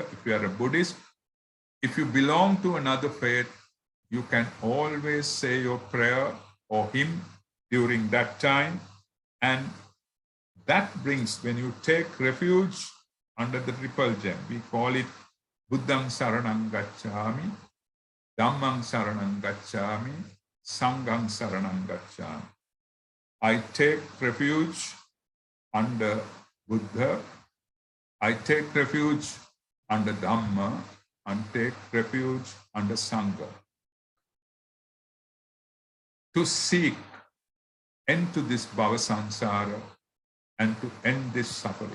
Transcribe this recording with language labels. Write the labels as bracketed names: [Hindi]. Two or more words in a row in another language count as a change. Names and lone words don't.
[English] If you are a Buddhist, if you belong to another faith, you can always say your prayer or hymn during that time. And that brings, when you take refuge under the triple gem, we call it [Pali] Buddham Saranam Gacchami, Dhammam Saranam Gacchami, [English] Sangham Saranam Gacchami. I take refuge under Buddha, I take refuge under Dhamma, and take refuge under Sangha. To seek end to this [Pali] bhava samsara [English] and to end this suffering.